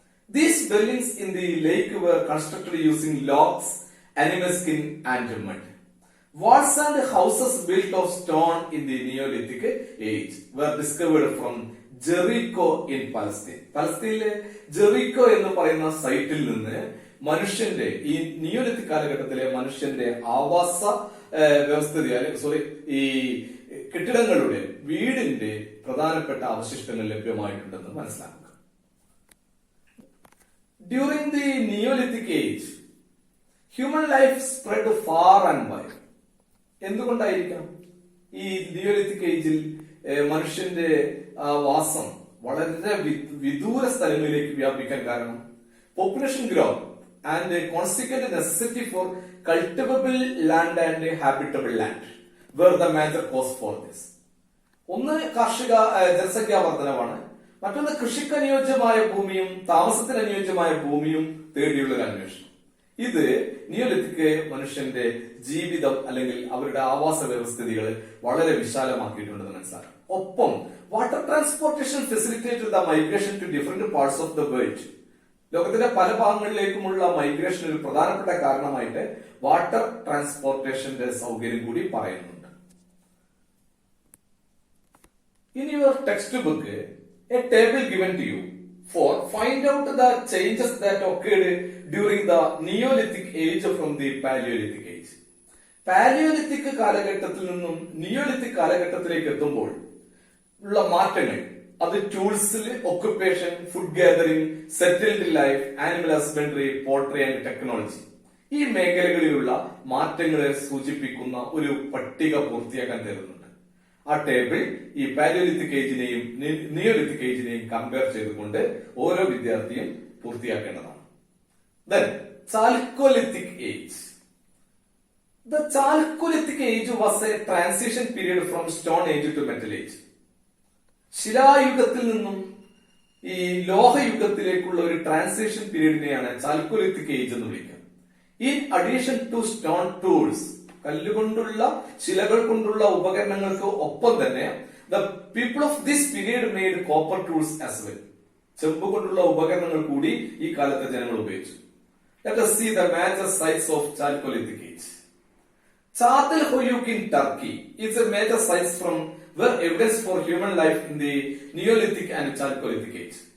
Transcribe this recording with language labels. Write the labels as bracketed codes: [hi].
[en] These dwellings in the lake were constructed using logs, animal skin and mud. Walls and houses built of stone in the Neolithic age were discovered from Jericho in Palestine. [ml] പലസ്തീനിലെ Jericho എന്ന് പറയുന്ന സൈറ്റിൽ നിന്ന് മനുഷ്യന്റെ ഈ Neolithic കാലഘട്ടത്തിലെ മനുഷ്യന്റെ ആവാസ വ്യവസ്ഥിതി ഈ കെട്ടിടങ്ങളുടെ വീടിന്റെ പ്രധാനപ്പെട്ട അവശിഷ്ടങ്ങൾ ലഭ്യമായിട്ടുണ്ടെന്ന് മനസ്സിലാക്കുക. [en] During the Neolithic age, human life spread far and wide. [ml] എന്തുകൊണ്ടായിരിക്കാം ഈ നിയോലിത്തിക് ഏജിൽ മനുഷ്യന്റെ വാസം വളരെ വിദൂര സ്ഥലങ്ങളിലേക്ക് വ്യാപിക്കാൻ കാരണം? [en] Population growth and consequent necessity for cultivable land and habitable land were the major cause for this. [ml] ഒന്ന് കാർഷിക ജനസംഖ്യാ വർധനവാണ്, മറ്റൊന്ന് കൃഷിക്ക് അനുയോജ്യമായ ഭൂമിയും താമസത്തിന് അനുയോജ്യമായ ഭൂമിയും തേടിയുള്ള ഒരു അന്വേഷണം. ഇത് നിയോലിത്തിക് മനുഷ്യന്റെ ജീവിതം അല്ലെങ്കിൽ അവരുടെ ആവാസ വ്യവസ്ഥിതികൾ വളരെ വിശാലമാക്കിയിട്ടുണ്ടെന്ന് മനസ്സിലാക്കാം. [en] ഒപ്പം water transportation facilitated the migration to different parts of the world. [ml] ലോകത്തിന്റെ പല ഭാഗങ്ങളിലേക്കുമുള്ള മൈഗ്രേഷൻ ഒരു പ്രധാനപ്പെട്ട കാരണമായിട്ട് വാട്ടർ ട്രാൻസ്പോർട്ടേഷന്റെ സൗകര്യം കൂടി പറയുന്നുണ്ട്. [en] In your textbook, a table given to you for find out the changes that occurred during the Neolithic age from the Paleolithic age. [ml] Palaeolithic കാലഘട്ടത്തിൽ നിന്നും നിയോലിത്തിക് കാലഘട്ടത്തിലേക്ക് എത്തുമ്പോൾ ഉള്ള മാറ്റങ്ങൾ, അത് ടൂൾസിൽ, occupation, food gathering, settled life, animal husbandry, poultry and technology, ഈ മേഖലകളിലുള്ള മാറ്റങ്ങളെ സൂചിപ്പിക്കുന്ന ഒരു പട്ടിക പൂർത്തിയാക്കാൻ തരുന്നുണ്ട്. ആ ടേബിൾ ഈ പാലിയോലിത്തിക് ഏജിനെയും നിയോലിത്തിക് ഏജിനെയും കമ്പയർ ചെയ്തുകൊണ്ട് ഓരോ വിദ്യാർത്ഥിയും പൂർത്തിയാക്കേണ്ടതാണ്. [en] Then, Chalcolithic age. The Chalcolithic age was a transition period from Stone Age to Metal Age. [ml] ശിലായുഗത്തിൽ നിന്നും ഈ ലോഹയുഗത്തിലേക്കുള്ള ഒരു ട്രാൻസിഷൻ പീരീഡിനെയാണ് ചാൽക്കോലിത്തിക് ഏജ് എന്ന് വിളിക്കുക. [en] in addition to stone tools, [ml] കല്ലുകൊണ്ടുള്ള ശിലകൾ കൊണ്ടുള്ള ഉപകരണങ്ങൾക്ക് ഒപ്പം തന്നെ [en] The people of this period made copper tools as well. [ml] ചെമ്പ് കൊണ്ടുള്ള ഉപകരണങ്ങൾ കൂടി ഈ കാലത്തെ ജനങ്ങൾ ഉപയോഗിച്ചു. [en] Let us see the major sites of Chalcolithic age. Çatalhöyük in Turkey is a major site from where evidence for human life in the Neolithic and Chalcolithic age.